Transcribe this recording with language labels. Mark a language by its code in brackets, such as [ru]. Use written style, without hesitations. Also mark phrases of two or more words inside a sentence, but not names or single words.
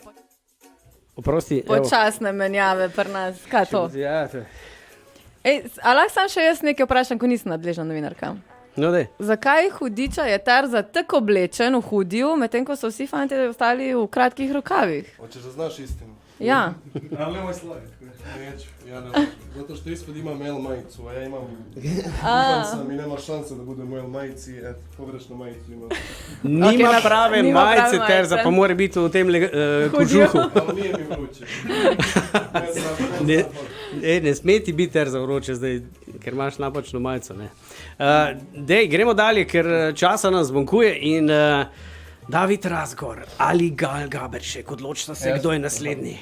[sl] Oprosti, evo. počasne menjave pri nas. Kaj je to? Ja, A lahko sam še jaz nekaj vprašam, ko nisem nadležna novinarka? no dej. Zakaj hudiča je Terza tako oblečen v hudiju, medtem ko so vsi fanti ostali v kratkih rokavih? [sr] Hoćeš da znaš istinu? [sl] Ja. [sr] Ali nemoj slagati. Neću, ja ne. Zato što ispod imam L majicu, a ja imam kupan sam i nema šanse da budem u L majici, eto, pogrešnu majicu imam. [sl] Nima prave nima prave majice, Terza, majice. pa mora biti v tem kožuhu. [sr] Ali nije mi vruće. [sl] Ne sme ti biti Terza vroče zdaj, ker imaš napačno majico. Dej, gremo dalje, ker časa nas zvonkuje in David Razgor ali Gal Gaberšek, odločite se, kdo je naslednji.